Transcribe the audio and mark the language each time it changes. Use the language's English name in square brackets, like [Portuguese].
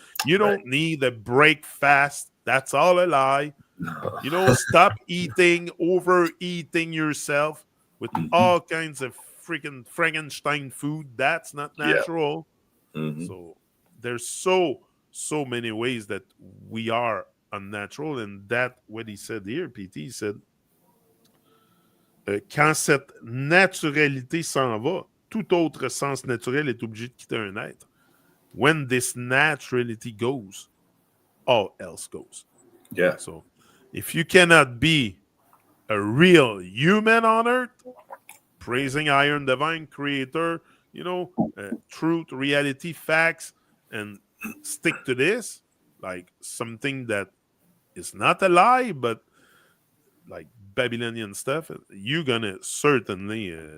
[English] You don't need a break fast. That's all a lie. No. You don't stop eating, overeating yourself with all kinds of freaking Frankenstein food. That's not natural. So there's so many ways that we are unnatural. And that, what he said here, PT, he said, [French] quand cette naturalité s'en va, tout autre sens naturel est obligé de quitter un être. [English] When this naturality goes, all else goes. Yeah. So if you cannot be a real human on earth, praising Iron Divine Creator, truth, reality, facts, and stick to this, like something that is not a lie, but like Babylonian stuff, you're gonna certainly